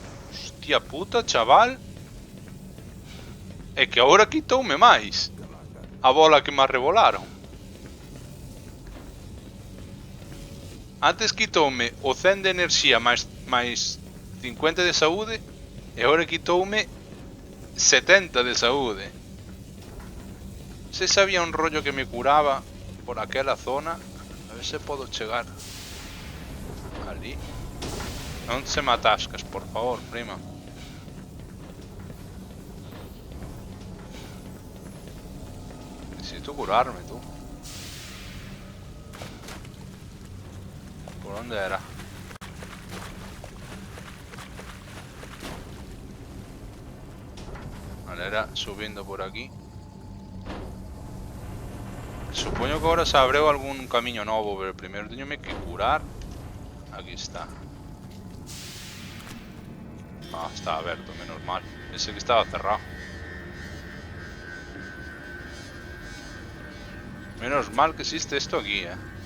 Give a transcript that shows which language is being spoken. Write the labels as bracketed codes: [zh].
[gl] Hostia puta, chaval. É que agora quitoume máis a bola que me arrebolaron. Antes quitoume o 100 de enerxía máis 50 de saúde. E agora quitoume 70 de saúde. Se sabía un rollo que me curaba por aquela zona. A ver se podo chegar ali. Non se me atascas, por favor, prima. Necesito curarme, tú. [es] ¿Por dónde era? Vale, era subiendo por aquí. [gl] Supoño que [es] ahora se abrió [gl] algún camiño novo, pero primeiro teñome que curar. Aquí está. [es] Ah, [gl] está aberto, [es] menos mal. Pensé que estaba cerrado. Menos mal que existe esto aquí, ¿eh?